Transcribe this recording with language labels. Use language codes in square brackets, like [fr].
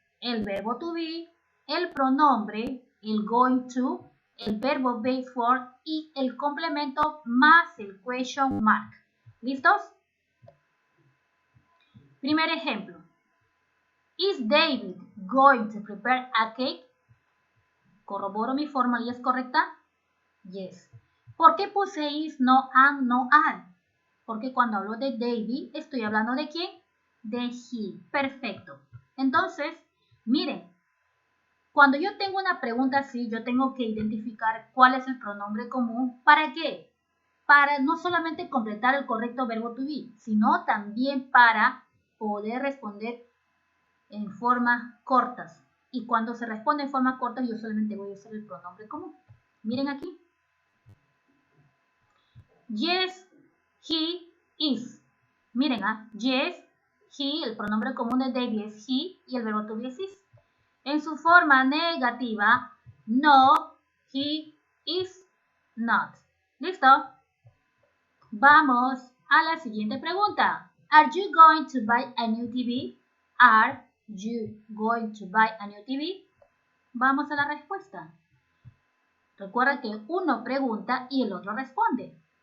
[es] El verbo to be, el pronombre, el going to, el verbo base for y el complemento más el question mark. ¿Listos? Primer ejemplo. [en] Is David going to prepare a cake? [es] ¿Corroboro mi fórmula y es correcta? Yes. ¿Por qué puse is, no am, no are? Porque cuando hablo de David, estoy hablando de quién? de he. Perfecto. Entonces, miren, cuando yo tengo una pregunta así, yo tengo que identificar cuál es el pronombre común. ¿Para qué? Para no solamente completar el correcto verbo to be, sino también para poder responder en formas cortas. Y cuando se responde en forma corta, yo solamente voy a usar el pronombre común. Miren aquí. [en] Yes, he is. [es] Miren, yes, he, el pronombre común de David es he y el verbo to be es is. En su forma negativa, no, he is not. ¿Listo? Vamos a la siguiente pregunta. [en] Are you going to buy a new TV? Are you going to buy a new TV? [es] Vamos a la respuesta. Recuerda que uno pregunta y el otro responde.